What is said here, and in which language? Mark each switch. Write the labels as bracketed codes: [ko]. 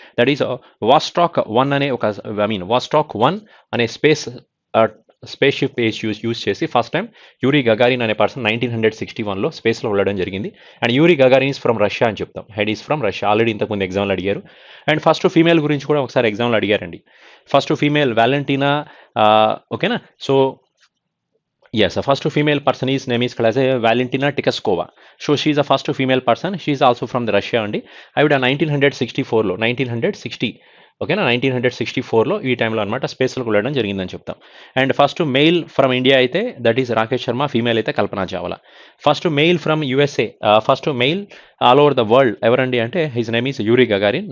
[te] That is వాస్టాక్ 1 అనే వాస్టాక్ 1 అనే space ship use చేసి ఫస్ట్ టైం యూరీ గగారిన్ అనే పర్సన్ 1961లో స్పేస్లో వెళ్ళడం జరిగింది. And Uri Gagarin is from Russia అని చెప్తాం. Head is from Russia. Already ఇంతకుముందు ఎగ్జామ్లో అడిగారు. అండ్ ఫస్ట్ ఫీమేల్ గురించి కూడా ఒకసారి ఎగ్జామ్లో అడిగారండి. First female వ్యాలంటీనా. ఓకేనా. [en] So yes, the first female person is name is called as Valentina Tikaskova. So she is the first female person. She is also from the Russia అండి. [te] ఆవిడ 1964లో 1960 ఓకేనా 1964లో ఈ టైంలో అనమాట స్పేస్లోకి వెళ్ళడం జరిగిందని చెప్తాం. And first mail from India అయితే that is Rakesh Sharma, female అయితే Kalpana Chawla. First mail from USA, first mail all over the world ఎవరండి అంటే his name is Uri Gagarin.